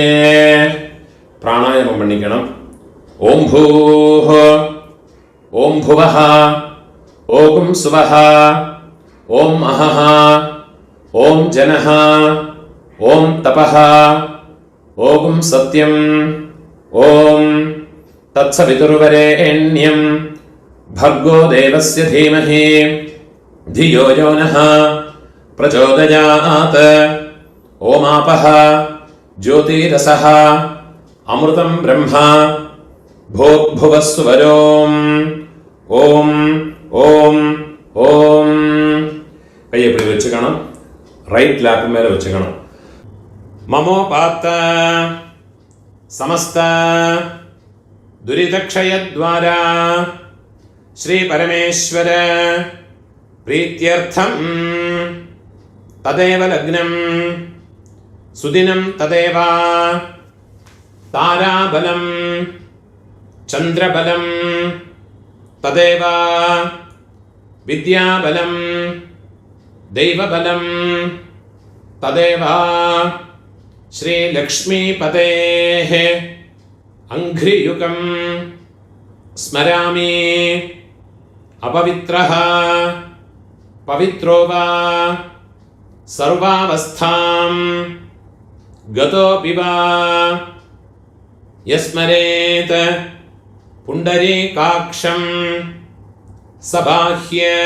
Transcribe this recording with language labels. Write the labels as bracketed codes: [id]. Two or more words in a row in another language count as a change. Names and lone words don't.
[ta] பிராணாயாமம் பண்ணிக்கணும். [sa] ओम् भूः ओम् भुवः ओम् सुवः ओम् अहः ओम् जनः ओम् तपः ओम् सत्यम् ओम् तत्सवितुर्वरेण्यम् भर्गो देवस्य धीमहि धियो यो नः प्रचोदयात्. ओमापः ज्योतिरसः अमृतं ब्रह्मा भूर्भुवस्सुवरोम्. ओम ओम ओम. [ta] கை எப்படி வச்சுக்கணும்? [en] right lap [ta] மேல வச்சுக்கணும். [sa] ममोपात्त समस्त दुरितक्षयद्वारा श्री परमेश्वर प्रीत्यर्थम् तदेव लग्नम् सुदिनम् तदेव ताराबलम् चन्द्रबलम् तदेव विद्याबलम् दैवबलम् तदेव श्री लक्ष्मीपतेः अंघ्रियुकं स्मरामि अपवित्रः पवित्रो वा सर्वावस्थां गतोऽपि वा यस्मरेत् पुण्डरीकाक्षं सबाह्य